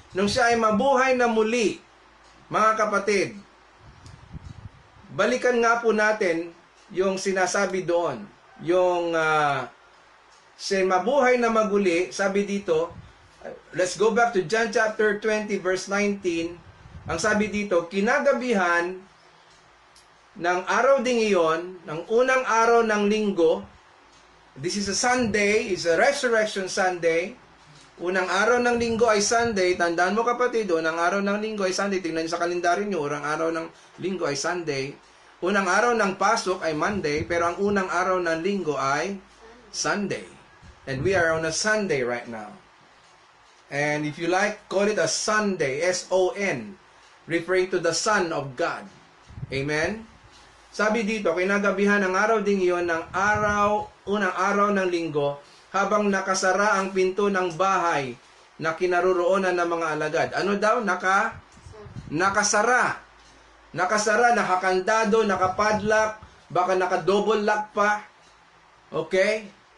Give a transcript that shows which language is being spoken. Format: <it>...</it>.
<tl>Nung siya ay mabuhay na muli, mga kapatid, balikan nga po natin yung sinasabi doon, yung siya ay mabuhay na maguli, sabi dito,</tl> <en>let's go back to John chapter 20 verse 19,</en> <tl>ang sabi dito, kinagabihan ng araw ding iyon, ng unang araw ng linggo,</tl> <en>this is a Sunday, is a Resurrection Sunday.</en> <tl>Unang araw ng linggo ay Sunday. Tandaan mo kapatid, unang araw ng linggo ay Sunday. Tingnan niyo sa kalendaryo niyo, unang araw ng linggo ay Sunday. Unang araw ng pasok ay Monday, pero ang unang araw ng linggo ay Sunday.</tl> <en>And we are on a Sunday right now. And if you like, call it a Sunday, S-O-N, referring to the Son of God. Amen?</en> <tl>Sabi dito, kinagabihan ng araw ding iyon ng unang araw ng linggo, habang nakasara ang pinto ng bahay na kinaroroonan ng mga alagad. Ano daw? Nakasara. Nakasara, nakakandado, nakapadlock, baka nakadouble lock pa. Okay?</tl>